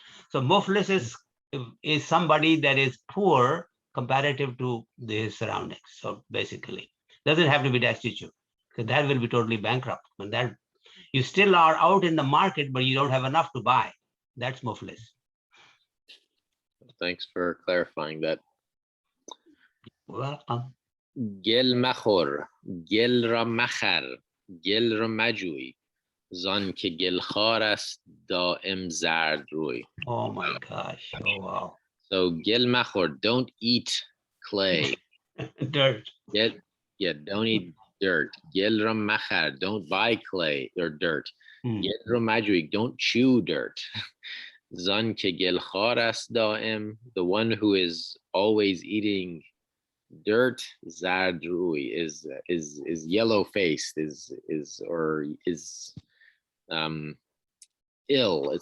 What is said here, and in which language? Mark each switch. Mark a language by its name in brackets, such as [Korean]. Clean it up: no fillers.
[English] So muflis is somebody that is poor comparative to his surroundings. So basically, doesn't have to be destitute, because that will be totally bankrupt. And that you still are out in the market, but you don't have enough to buy. That's muflis. Thanks for clarifying that. Welcome. [Persian] گل مخور، گل را مخر، گل را مجوی، زان که گلخوار است دائم زرد روی. [English] Oh my gosh. Oh wow. So [Persian] gel machor, [English] don't eat clay. Dirt. Don't eat dirt. [Persian] Gel ram machar, [English] don't buy clay or dirt. [Persian] Gel ram majui, [English] don't chew dirt. [Persian] Zan ke gel khar ast daim, [English] the one who is always eating dirt, [Persian] zard rui, [English] is yellow faced, is ill.